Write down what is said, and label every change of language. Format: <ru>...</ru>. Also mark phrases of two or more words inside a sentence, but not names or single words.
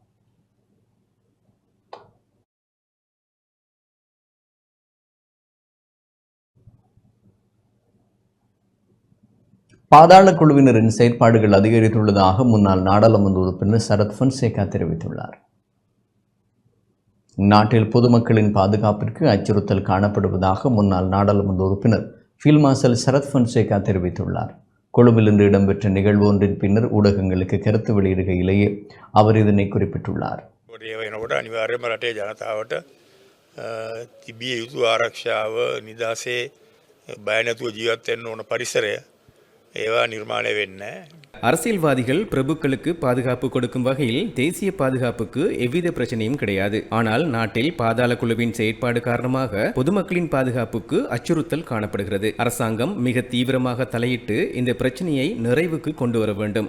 <ta>பாதாள குழுவினரின் செயற்பாடுகள் அதிகரித்துள்ளதாக முன்னாள் நாடாளுமன்ற உறுப்பினர் சரத் பொன்சேகா தெரிவித்துள்ளார். நாட்டில் பொதுமக்களின் பாதுகாப்பிற்கு அச்சுறுத்தல் காணப்படுவதாக முன்னாள் நாடாளுமன்ற உறுப்பினர் ஃபீல்ட் மார்ஷல் சரத் பொன்சேகா தெரிவித்துள்ளார். கொழும்பில் இன்று இடம்பெற்ற நிகழ்வு ஒன்றின் பின்னர் ஊடகங்களுக்கு கருத்து வெளியிடுகையிலேயே அவர் இதனை குறிப்பிட்டுள்ளார்.</ta> <si>අනිවාර්යයෙන්ම රටේ ජනතාවට තිබිය යුතු ආරක්ෂාව නිදහසේ බය නැතුව ජීවත් වෙන්න ඕන පරිසරය ඒවා නිර්මාණය වෙන්නේ.</si> <ta>அரசியல்வாதிகள் பிரபுக்களுக்கு பாதுகாப்பு கொடுக்கும் வகையில் தேசிய பாதுகாப்புக்கு எவ்வித பிரச்சனையும் கிடையாது. ஆனால் நாட்டில் பாதாள குழுவின் செயற்பாடு காரணமாக பொதுமக்களின் பாதுகாப்புக்கு அச்சுறுத்தல் காணப்படுகிறது. அரசாங்கம் மிக தீவிரமாக தலையிட்டு இந்த பிரச்சனையை நிறைவுக்கு கொண்டு வர வேண்டும்.</ta>